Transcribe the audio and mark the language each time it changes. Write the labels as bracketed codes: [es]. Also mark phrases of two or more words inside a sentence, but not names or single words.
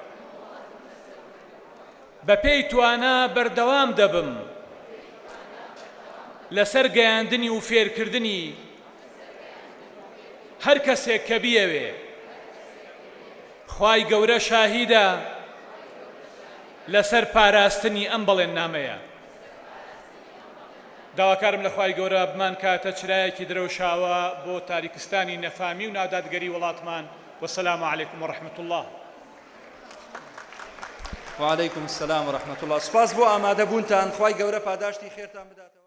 [ckb] بە پێی توانە بەردەوام دەبم لەسەر گەیاندنی و فێرکردنی هەر کەسێک کە بیەوێ خوای گەورە شاهیدە لەسەر پاراستنی ئەم بەڵێننامەیە داواکارم لە خوای گەورە بمان کاتە چرایەکی درەوشاوە بۆ تاریکستانی نەفامی و نادادگەری وڵاتمان [ar] والسلام عليكم ورحمة الله. وعليكم السلام ورحمة الله. [ckb] سپاس بۆ ئامادەبوونتان خوای گەورە پاداشتی خێرتان بداتەوە.